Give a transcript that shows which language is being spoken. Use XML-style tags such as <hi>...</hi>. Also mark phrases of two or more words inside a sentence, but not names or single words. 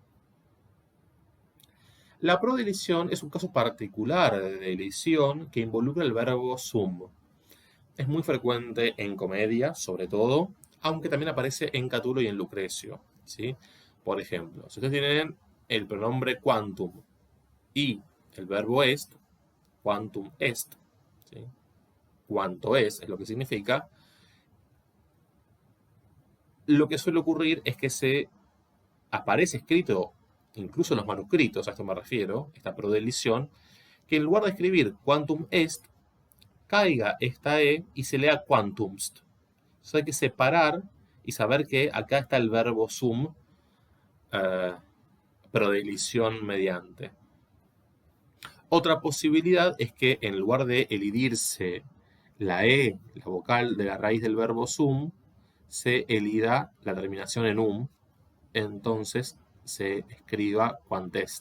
<es>La prodelisión es un caso particular de elisión que involucra el verbo sum. Es muy frecuente en comedia, sobre todo, aunque también aparece en Catulo y en Lucrecio, ¿sí? Por ejemplo, si ustedes tienen el pronombre quantum y el verbo est,</es> <la>quantum est,</la> <es>¿sí? Cuánto es lo que significa. Lo que suele ocurrir es que se aparece escrito, incluso en los manuscritos, a esto me refiero, esta prodelisión, que en lugar de escribir</es> <la>quantum est,</la> <es>caiga esta E y se lea quantumst. Entonces hay que separar y saber que acá está el verbo sum, prodelisión mediante. Otra posibilidad es que en lugar de elidirse la E, la vocal de la raíz del verbo sum, se elida la terminación en entonces se escriba quantest.</es>